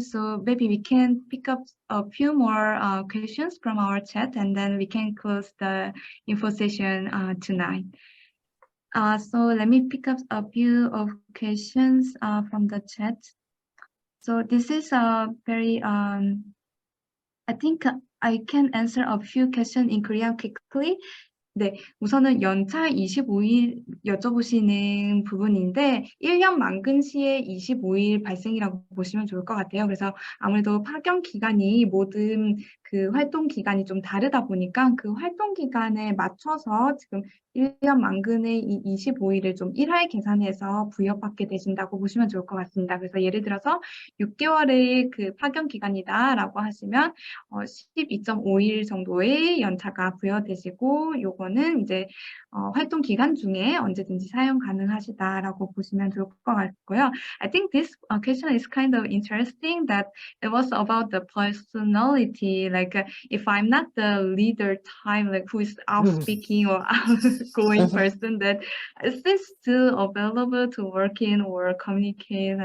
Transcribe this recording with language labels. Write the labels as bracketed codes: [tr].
[en] So maybe we can pick up a few more questions from our chat, and then we can close the info session tonight. So let me pick up a few of questions from the chat. So this is a very I think I can answer a few questions in Korean quickly. [ko] 네, 우선은 연차 25일 여쭤보시는 부분인데 1년 만근 시에 25일 발생이라고 보시면 좋을 것 같아요. 그래서 아무래도 파견 기간이 모든 그 활동 기간이 좀 다르다 보니까 그 활동 기간에 맞춰서 지금 1년 만근의 이 25일을 좀 일할 계산해서 부여받게 되신다고 보시면 좋을 것 같습니다. 그래서 예를 들어서 6개월의 그 파견 기간이다라고 하시면 12.5일 정도의 연차가 부여되시고 요거는 이제 활동 기간 중에 언제든지 사용 가능하시다라고 보시면 좋을 것 같고요. [en] I think this question is kind of interesting that it was about the personality, like if I'm not the leader type, like who is out speaking or outgoing person, that is this still available to work in or communicate?